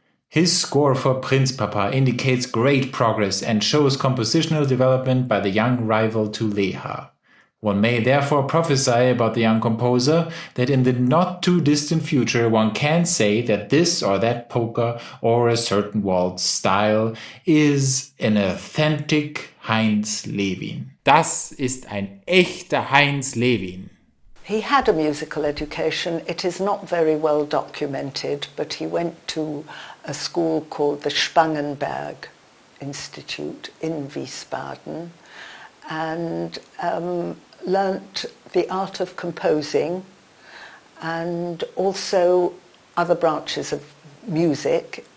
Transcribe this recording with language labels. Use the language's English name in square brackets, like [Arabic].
[English] His score for Principessa indicates great progress and shows compositional development by the young rival to Leha. One may therefore prophesy about the young composer that in the not-too-distant future one can say that this or that polka or a certain waltz style is an authentic Heinz Lewin. [German] Das ist ein echter Heinz Lewin. [English] He had a musical education. It is not very well documented, but he went to a school called the Spangenberg Institute in Wiesbaden and learnt the art of composing and also other branches of music.